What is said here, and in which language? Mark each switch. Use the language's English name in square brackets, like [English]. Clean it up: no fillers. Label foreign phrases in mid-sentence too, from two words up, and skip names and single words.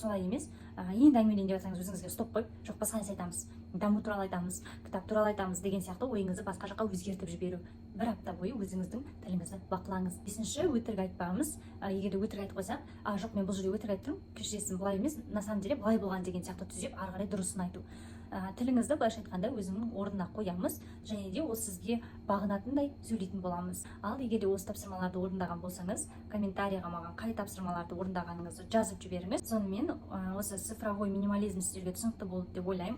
[Kazakh] Солай емес. Енді әңгімелейін деп жатсаңыз, өзіңізге стоп қойып, жоқ, басқа нәрсе айтамыз, даму туралы айтамыз, кітап туралы айтамыз деген сияқты ойыңызды басқа жаққа өзгертіп жіберу. Бір апта бойы өзіңіздің тіліңізді бақылаңыз. Бесінші, өтірік айтпағымыз. Егер де өтірік айтып қойсақ, жоқ, мен бұл жерде өтірік айтып тұрмын, кешіресің, былай емес, [Russian] на самом деле [Kazakh] былай болған деген сияқты түзеп, ары қарай дұрысын айту. Тіліңізді былайша айтқанда өзіңнің орнына қоямыз, және де ол сізге бағынатындай сөйлейтін боламыз. Ал егер де осы тапсырмаларды орындаған болсаңыз, комментарийға маған қай тапсырмаларды орындағаныңызды жазып жіберіңіз. Сонымен осы [Russian] цифровой минимализм [Kazakh] сіздерге түсінікті болды деп ойлаймын.